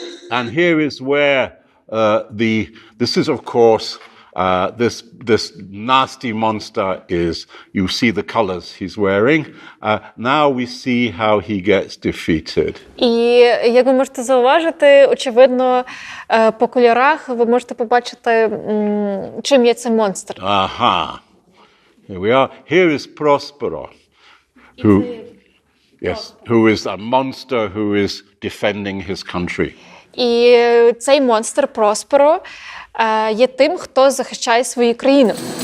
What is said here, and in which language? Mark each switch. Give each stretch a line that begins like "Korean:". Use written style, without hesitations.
English: And here is where this is, of course, this nasty monster is, you see the colors he's wearing. Now we see how he gets defeated.
Ukrainian: І, як ви можете зауважити, очевидно, по кольорах ви можете побачити, чим є цей монстр.
English: Aha. Here we are. Here is Prospero, who is a monster who is defending his country.
Ukrainian: І цей монстр Просперо є тим, хто захищає свою країну.